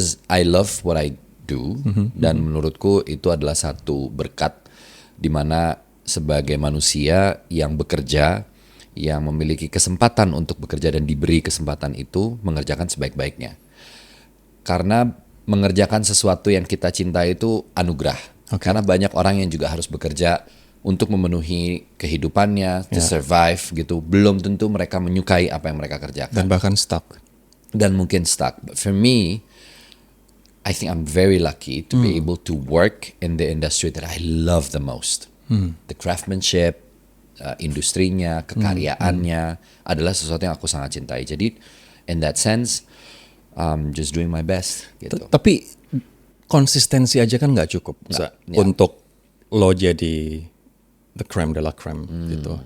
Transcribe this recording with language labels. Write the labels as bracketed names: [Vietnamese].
[English] I love what I do, [Indonesian] dan menurutku itu adalah satu berkat di mana sebagai manusia yang bekerja, yang memiliki kesempatan untuk bekerja dan diberi kesempatan itu, mengerjakan sebaik-baiknya. Karena mengerjakan sesuatu yang kita cintai itu anugerah. Karena banyak orang yang juga harus bekerja untuk memenuhi kehidupannya, [English] to survive [Indonesian] gitu. Belum tentu mereka menyukai apa yang mereka kerjakan. Dan bahkan stuck. Dan mungkin stuck. [English] But for me, I think I'm very lucky to be able to work in the industry that I love the most. [Indonesian] The craftsmanship, industrinya, kekaryaannya adalah sesuatu yang aku sangat cintai. [English] Jadi in that sense, just doing my best gitu. [Indonesian] Tapi konsistensi aja kan nggak cukup untuk lo jadi the creme de la creme gitu.